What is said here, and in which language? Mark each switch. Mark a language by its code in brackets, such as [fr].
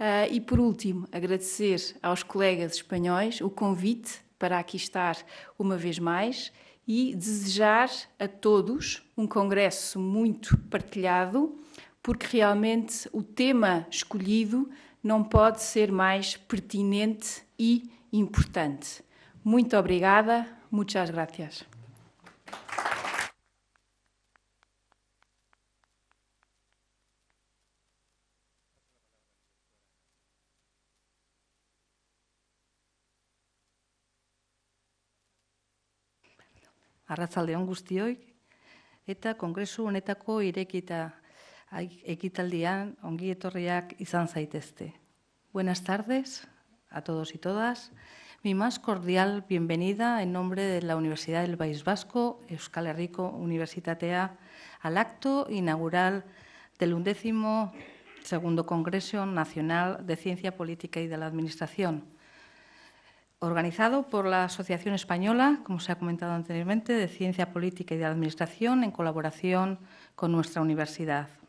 [pt] E, por último, agradecer aos colegas espanhóis o convite para aqui estar uma vez mais e desejar a todos um congresso muito partilhado, porque realmente o tema escolhido não pode ser mais pertinente e importante. Muito obrigada, [es] muchas gracias. [eu] Arratsaldeon guztioi, eta kongresu honetako irekita ekitaldian ongi etorriak izan zaitezte. [es] Buenas tardes a todos y todas. Mi más cordial bienvenida en nombre de la Universidad del País Vasco, Euskal Herriko Unibertsitatea, al acto inaugural del 12º Congreso Nacional de Ciencia Política y de la Administración, organizado por la Asociación Española, como se ha comentado anteriormente, de Ciencia Política y de Administración, en colaboración con nuestra universidad.